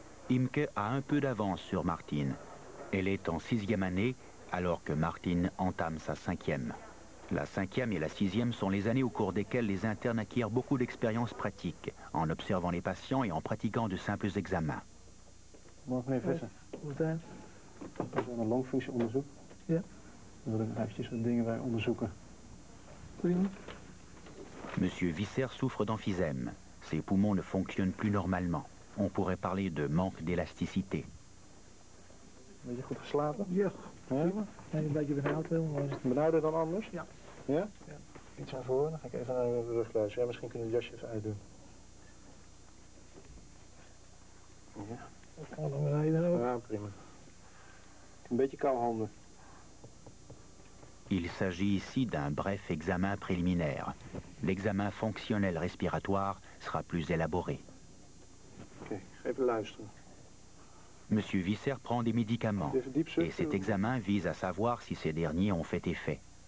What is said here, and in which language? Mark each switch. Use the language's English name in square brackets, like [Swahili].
[French] Imke a un peu d'avance sur Martin. Elle est en 6e année, alors que Martin entame sa 5e. La 5e et la 6e sont les années au cours desquelles les internes acquièrent beaucoup d'expérience pratique, en observant les patients et en pratiquant de simples examens. [Dutch] Morgen meneer Visser. Goedendag. Dat is een longfunctieonderzoek. Ja. Dan wil ik eventjes wat dingen bij onderzoeken. Prima. [French] Monsieur Visser souffre d'emphysème. Ses poumons ne fonctionnent plus normalement. On pourrait parler de manque d'élasticité. [Dutch] Een beetje goed geslapen? Ja. Prima. En een beetje benauwd wil. Maar is het benauwder dan anders? Ja. Ja? Ja. Iets aan voren, dan ga ik even naar de rugluis. Ja, misschien kunnen we het jasje even uitdoen. Ja. Dat kan naar beneden ook. Ja, prima. Een beetje koude handen. [French] Il s'agit ici d'un bref examen préliminaire. L'examen fonctionnel respiratoire sera plus élaboré. [Dutch] Oké, even luisteren. [French] Monsieur Visser prend des médicaments et cet examen vise à savoir si ces derniers ont fait effet.